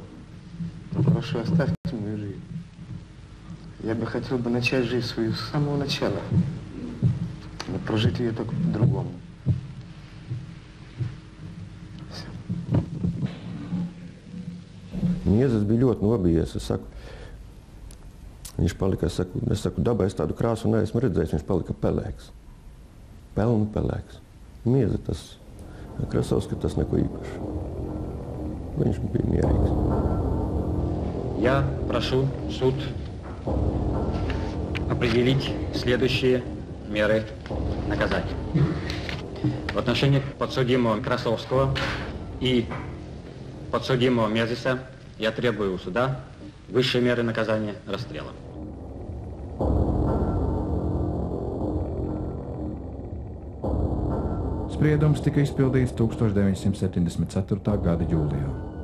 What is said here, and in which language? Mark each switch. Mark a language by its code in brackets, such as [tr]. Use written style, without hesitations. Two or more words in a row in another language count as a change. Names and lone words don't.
[ru] Прошу, оставьте мою жизнь. Я бы хотел начать жизнь свою с самого начала, но прожить ее только по-другому. [lv] Miezis bija ļoti nobijies. Viņš palika, es saku, dabā es tādu krāsu neesmu redzējis, viņš palika pelēks. Pelnu pelēks. Miezi tas, Krasovskis tas neko īpaši. Viņš bija mierīgs. [ru] Я прошу суд определить следующие меры наказания. В отношении подсудимого Красовского и подсудимого Мезиса я требую у суда высшей меры наказания расстрела. [lv] Spriedums tika izpildīts 1974. gada jūlijā.